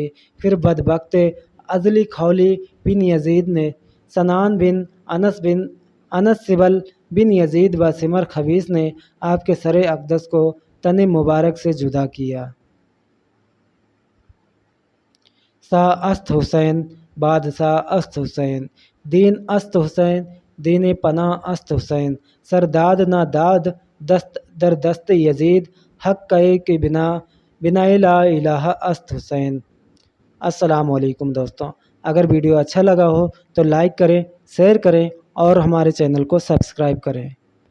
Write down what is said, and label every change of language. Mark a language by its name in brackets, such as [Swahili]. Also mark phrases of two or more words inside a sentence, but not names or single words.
[Urdu] پھر بدبخت ازلی خولی بن یزید نے سنان بن انس سبل بن یزید و سمر خبیث نے آپ کے سر اقدس کو تن مبارک سے جدا کیا۔ [Persian] شاہ است حسین، بادشاہ است حسین، دین است حسین، دین پناہ است حسین، سرداد نہ داد دست در دست یزید، حق کہ بنا لا الہ است حسین۔ [Urdu] السلام علیکم دوستوں، اگر ویڈیو اچھا لگا ہو تو لائک کریں، شیئر کریں اور ہمارے چینل کو سبسکرائب کریں۔